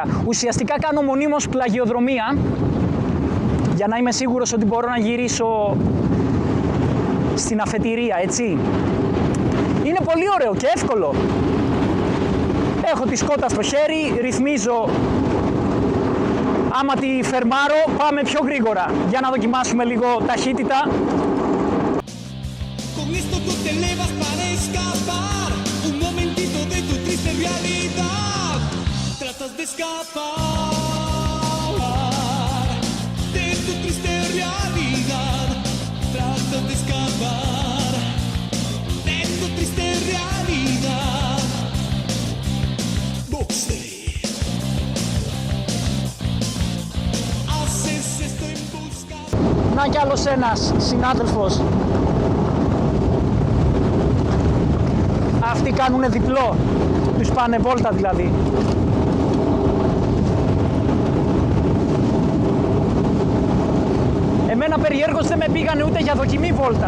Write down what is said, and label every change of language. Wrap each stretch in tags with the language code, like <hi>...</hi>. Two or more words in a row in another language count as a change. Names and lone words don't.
<el>Ουσιαστικά κάνω μονίμως πλαγιοδρομία για να είμαι σίγουρος ότι μπορώ να γυρίσω στην αφετηρία, έτσι. Είναι πολύ ωραίο και εύκολο. Έχω τη σκότα στο χέρι, ρυθμίζω. Άμα τη φερμάρω, πάμε πιο γρήγορα. Για να δοκιμάσουμε λίγο ταχύτητα.</el> <es>Con esto tú te elevas para escapar un momentito de tu triste escapar de tu triste realidad. Trata de escapar de tu triste realidad. Boxe. Haces esto en busca.</es> <el>Να κι άλλος ένας συνάδελφος. Αυτοί κάνουνε διπλό. Τους πάνε βόλτα δηλαδή. Εμένα περιέργως δεν με πήγανε ούτε για δοκιμή βόλτα.</el>